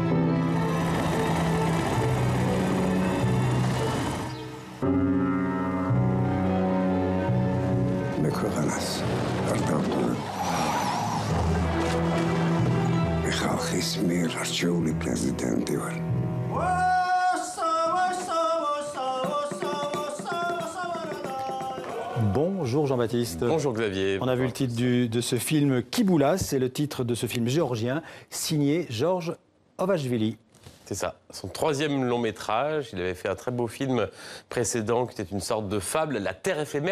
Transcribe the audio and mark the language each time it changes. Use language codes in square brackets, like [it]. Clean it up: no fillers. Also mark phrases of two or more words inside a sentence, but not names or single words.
[ka] მე ქვეყანას არ დავტოვებ. მე ხალხის მიერ არჩეული პრეზიდენტი ვარ. [fr] Bonjour Jean-Baptiste. Bonjour Xavier. On a vu le titre de ce film Kiboula, c'est le titre de ce film géorgien signé Georges Ovachvili. C'est ça, son troisième long métrage. Il avait fait un très beau film précédent qui était une sorte de fable, La Terre éphémère.